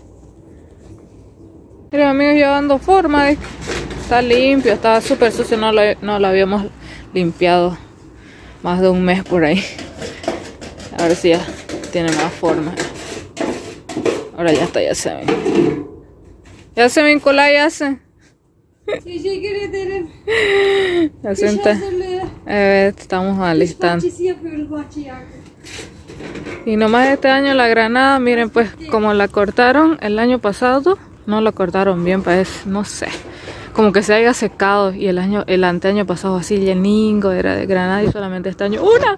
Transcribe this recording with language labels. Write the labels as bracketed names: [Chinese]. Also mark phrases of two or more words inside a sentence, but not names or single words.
[Spanish] Miren amigos, ya dando forma. Está limpio, estaba súper sucio. No lo habíamos limpiado más de un mes por ahí. A ver si ya tiene más forma. Ahora ya está, ya se ven. Ya se vincula, ya se. [Turkish] Teşekkür ederim. [Spanish] Ya se está. Estamos alistando. Y nomás este año la granada, miren pues como la cortaron el año pasado, no la cortaron bien, parece, no sé. Como que se haya secado y el anteaño pasado así lleningo era de granada y solamente este año ¡una!